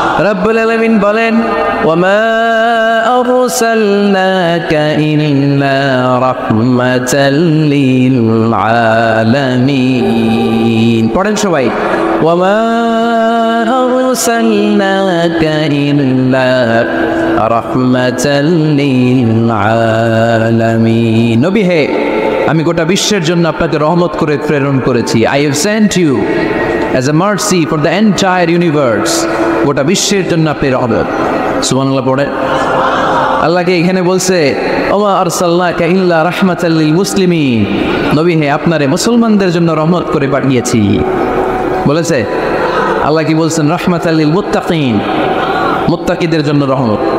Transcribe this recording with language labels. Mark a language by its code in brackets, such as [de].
[bn] রব্বুল আলামিন বলেন [ar] ওয়ামা আরসালনাকা ইল্লা রাহমাতাল লিল আলামিন। [bn] পড়েন সবাই, [ar] ওয়ামা আরসালনাকা ইল্লা রাহমাতাল লিল আলামিন। [bn] নবী হে, আমি গোটা বিশ্বের জন্য আপনাকে রহমত করে প্রেরণ করেছি। [en] I have sent you as a mercy for the entire universe. [bn] গোটা বিশ্বের জন্য আপনি রহমত। সুবহানাল্লাহ পড়ে। আল্লাহকে এখানে বলছে [ar] ওমা আরসালনাকা ইল্লা রাহমাতাল লিল মুসলিমিন। [bn] নবী হে, আপনারে মুসলমানদের জন্য রহমত করে পাঠিয়েছি বলেছে। আল্লাহ কি বলছেন? [ar] রাহমাতাল লিল মুত্তাকিন, [bn] মুত্তাকিদের জন্য রহমত।